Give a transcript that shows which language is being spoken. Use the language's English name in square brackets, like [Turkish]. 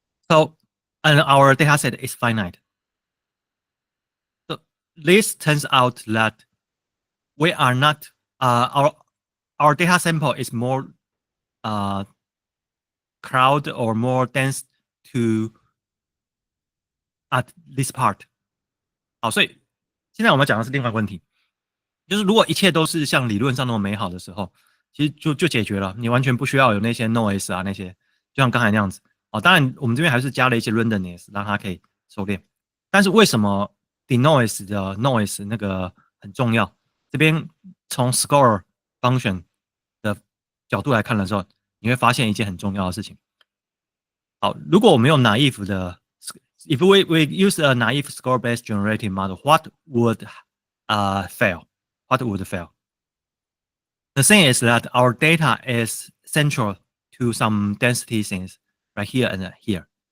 [English] So, and our data set is finite. So this turns out that we are not our data sample is more crowd or more dense to at this part. [Chinese] 好，所以现在我们讲的是另外一个问题，就是如果一切都是像理论上那么美好的时候，其实就解决了，你完全不需要有那些 noise 啊那些，就像刚才那样子。哦，当然我们这边还是加了一些 randomness，让它可以收敛。但是为什么 denoise 的 noise 那个很重要？这边从 score function 的角度来看的时候，你会发现一件很重要的事情。好，如果我们用 naive 的 [English] if we use a naive score-based generative model, what would fail? What would fail? The thing is that our data is central to some density things, right here and here.